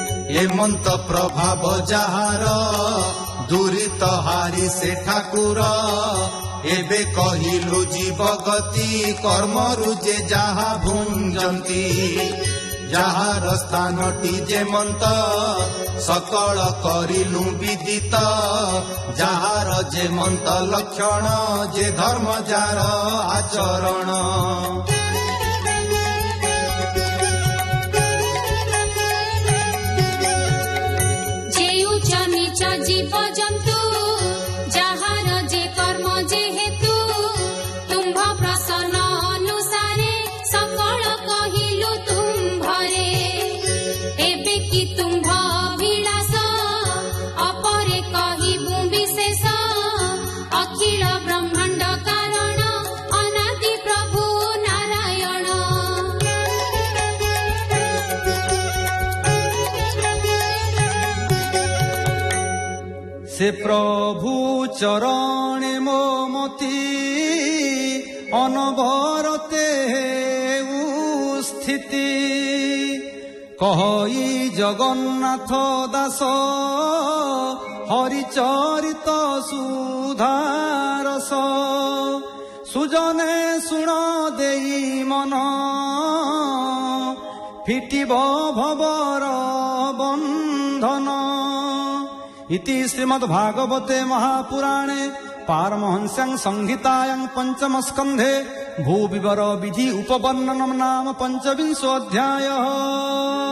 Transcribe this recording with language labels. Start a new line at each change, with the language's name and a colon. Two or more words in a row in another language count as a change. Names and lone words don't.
Odia: ଏମନ୍ତ ପ୍ରଭାବ ଯାହାର ଦୂରିତ ହାରି ସେ ଠାକୁର ଏବେ କହିଲୁ ଜୀବଗତି କର୍ମରୁ ଯେ ଯାହା ଭୁଞ୍ଜନ୍ତି ଯାହାର ସ୍ଥାନଟି ଯେମନ୍ତ ସକଳ କରିଲୁ ବିଦିତ ଯାହାର ଯେମନ୍ତ ଲକ୍ଷଣ ଯେ ଧର୍ମ ଯାର ଆଚରଣ ଜୀବଜନ୍ତୁ ଯାହାର ଯେ କର୍ମ ଯେହେତୁ ତୁମ୍ଭ ପ୍ରସନ୍ନ ଅନୁସାରେ ସକଳ କହିଲୁ ତୁମ୍ଭରେ ଏବେ କି ତୁମ୍ଭ ଅଭିଳାଷ ଅପରେ କହିବୁ ବିଶେଷ ଅଖିଳ ବ୍ରହ୍ମାଣ୍ଡ କାରଣ ଅନାଦି ପ୍ରଭୁ ନାରାୟଣ ସେ ପ୍ରଭୁ ଚରଣେ ମୋ ମତି ଅନବରତେ ସ୍ଥିତି କହି ଜଗନ୍ନାଥ ଦାସ ହରିଚରିତ ସୁଧାରସ ସୁଜନେ ଶୁଣ ଦେଇ ମନ ଫିଟିବ ଭବର ବନ୍ଧନ
Sanskrit: इति श्रीमद्भागवते महापुराणे पारमहंस्यां संहितायां पंचम स्कन्धे भूविवर विधि उपवर्णनं नाम 25 अध्यायः।